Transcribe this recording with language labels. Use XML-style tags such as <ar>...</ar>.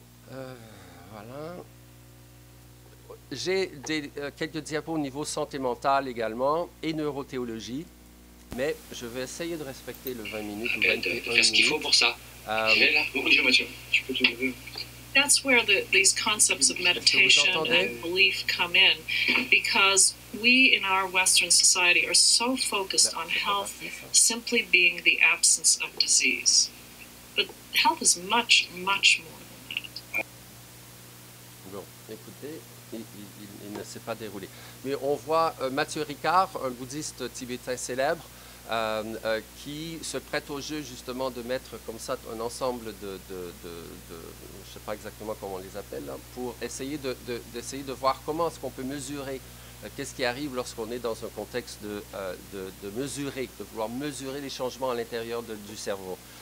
<fr>Voilà. J'ai quelques diapos au niveau santé mentale également et neurothéologie, mais je vais essayer de respecter le 20 minutes ou 21 minutes. Faire ce qu'il faut pour ça. Bon Dieu, Mathieu, tu peux te lever.</fr> <en>That's where these concepts of meditation and belief come in, because we in our Western society are so focused on health simply being the absence of disease. But health is much, much more than that.</en> <fr>Bon, écoutez, il ne s'est pas déroulé. Mais on voit Mathieu Ricard, un bouddhiste tibétain célèbre, qui se prête au jeu justement de mettre comme ça un ensemble je ne sais pas exactement comment on les appelle, là, pour essayer de voir comment est-ce qu'on peut mesurer qu'est-ce qui arrive lorsqu'on est dans un contexte de mesurer, de vouloir mesurer les changements à l'intérieur du cerveau.</fr>